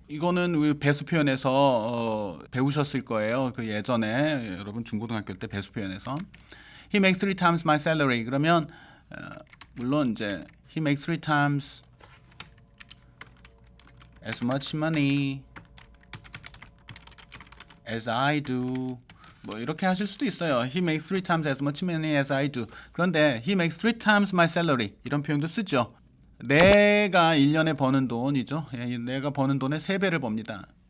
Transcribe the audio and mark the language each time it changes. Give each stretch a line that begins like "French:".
Korean: 이거는 배수 표현에서 배우셨을 거예요. 그 예전에 여러분 중고등학교 때 배수 표현에서
English: He makes 3 times my salary.
Korean: 그러면 물론 이제
English: He makes 3 times as much money as I do.
Korean: 뭐 이렇게 하실 수도 있어요.
English: He makes 3 times as much money as I do.
Korean: 그런데
English: He makes 3 times my salary.
Korean: 이런 표현도 쓰죠. 내가 1년에 버는 돈이죠. 내가 버는 돈의 3배를 법니다.